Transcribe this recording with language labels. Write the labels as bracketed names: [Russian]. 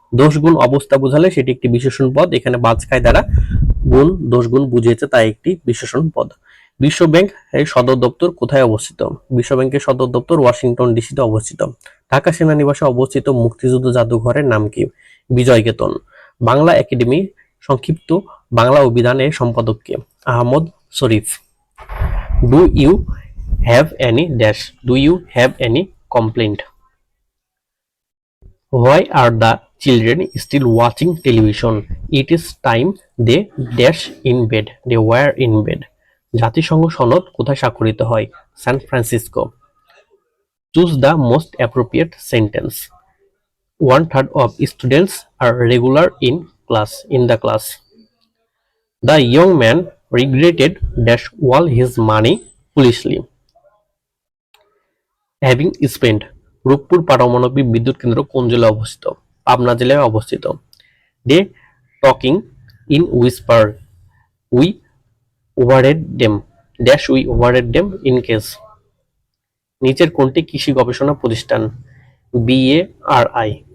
[Bangla] দোষ গুণ অবস্থা বোঝালে সেটি একটি বিশেষণ পদ। এখানে বাজ খায় দ্বারা গুণ দোষ গুণ বুঝিয়েছে, তাই একটি বিশেষণ পদ। বিশ্ব ব্যাংক এর সদর দপ্তর কোথায় অবস্থিত? বিশ্ব ব্যাংকের সদর দপ্তর ওয়াশিংটন ডিসিতে অবস্থিত। ঢাকা সেনানিবাসে অবস্থিত মুক্তিযুদ্ধ জাদুঘরের নাম কি? বিজয় কেতন। বাংলা একাডেমি সংক্ষিপ্ত বাংলা অভিধানের সম্পাদক কে? আহমদ শরীফ। [English] Do you have any dash do you have any complaint? Why are the children still watching television? It is time they dash in bed. They were in bed. [Bangla] জাতিসংঘ সনদ কোথায় স্বাক্ষরিত হয়? San Francisco. [English] Choose the most appropriate sentence. 1/3 of students are regular in the class. The young man regretted dash all his money foolishly. Having spent. [Bangla] Rooppur পারমাণবিক বিদ্যুৎ কেন্দ্র কোন জেলায় অবস্থিত? পাবনা জেলায় অবস্থিত। [English] They talking in whisper we overheard them dash we overheard them in case. [Bangla] নিচের কোনটি কৃষি গবেষণা প্রতিষ্ঠান? বিএআরআই।